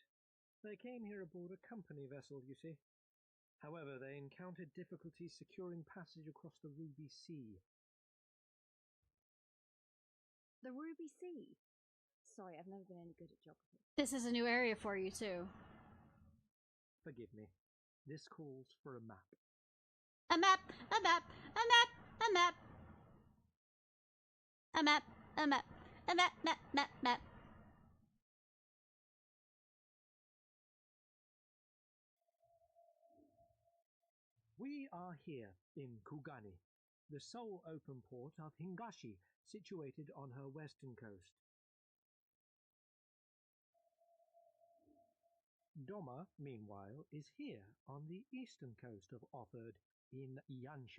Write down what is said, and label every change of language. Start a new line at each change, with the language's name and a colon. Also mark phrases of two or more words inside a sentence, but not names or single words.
English: They came here aboard a company vessel, you see. However, they encountered difficulty securing passage across the Ruby Sea. The Ruby Sea? Sorry, I've never been any good at geography. This is a new area for you, too. Forgive me. This calls for a map. A map! A map! A map! A map! A map! A map! A map! Map! Map! Map! We are here in Kugani, the sole open port of Hingashi, situated on her western coast. Doma, meanwhile, is here on the eastern coast of Offord in Yansha.